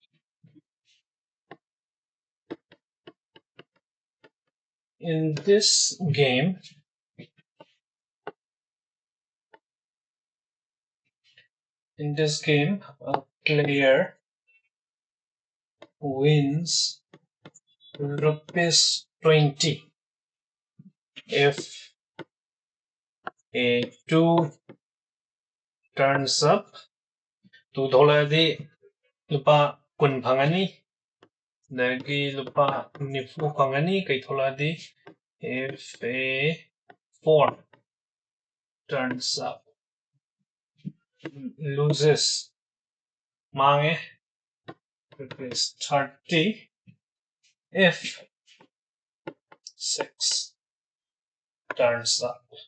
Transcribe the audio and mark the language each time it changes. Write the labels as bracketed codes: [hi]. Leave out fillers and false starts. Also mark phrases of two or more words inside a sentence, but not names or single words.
[en] In this game, a player wins ₹20 if a 2 turns up. [mni] 2 doladi lupa kun phangani dagi lupa nifu phangani kai tholadi [en] if a 4 turns up. Loses mange ₹30 if 6 turns up.